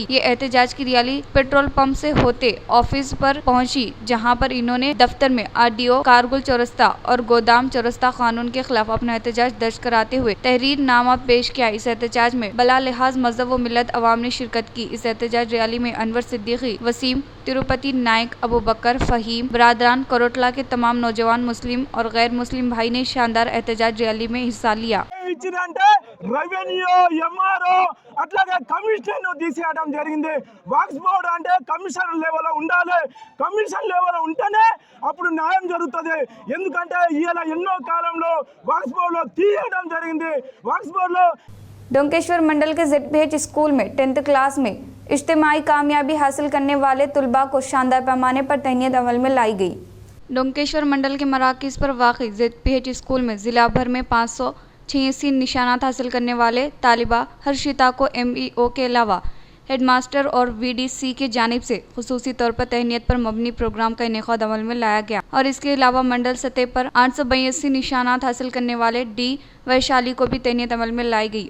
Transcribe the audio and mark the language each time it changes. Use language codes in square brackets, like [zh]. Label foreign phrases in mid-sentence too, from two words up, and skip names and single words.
[ur] یہ احتجاج کی ریلی پیٹرول پمپ سے ہوتے آفس پر پہنچی، جہاں پر انہوں نے دفتر میں RDO کارگل چورستہ اور گودام چورستہ قانون کے خلاف اپنا احتجاج درج کراتے ہوئے تحریر نامہ پیش کیا۔ اس احتجاج میں بلا لحاظ مذہب و ملت عوام نے شرکت کی۔ اس احتجاج ریلی میں انور صدیقی، وسیم، تروپتی نائک، ابو بکر، فہیم، برادران کوٹلہ کے تمام نوجوان مسلم اور غیر مسلم بھائی نے شاندار احتجاج ریلی میں حصہ لیا۔ [en] revenue MRO [te] అట్లాగే కమిషన్ తీసేయడం జరిగింది। వాక్స్ బోర్డ్ అంటే [en] commission levelలో [te] ఉండాలి, [en] commission levelలో [te] ఉంటేనే అప్పుడు న్యాయం జరుగుతుంది। ఎందుకంటే ఇలా ఎన్నో కాలంలో వాక్స్ బోర్డులో తీయడం జరిగింది। వాక్స్ బోర్డులో [ur] ڈونکیشور منڈل کے ZPH اسکول میں 10th کلاس میں اجتماعی کامیابی حاصل کرنے والے طلبا کو شاندار پیمانے پر تہنیت عمل میں لائی گئی. ڈونکیشور منڈل کے مراکز پر واقع ZPH اسکول میں ضلع بھر میں 586 نشانات حاصل کرنے والے طالبہ ہرشیتا کو MEO کے علاوہ ہیڈماسٹر اور VDC کی جانب سے خصوصی طور پر تہنیت پر مبنی پروگرام کا انعقاد عمل میں لایا گیا، اور اس کے علاوہ منڈل سطح پر 882 نشانات حاصل کرنے والے D ویشالی کو بھی تہنیت عمل میں لائی گئی.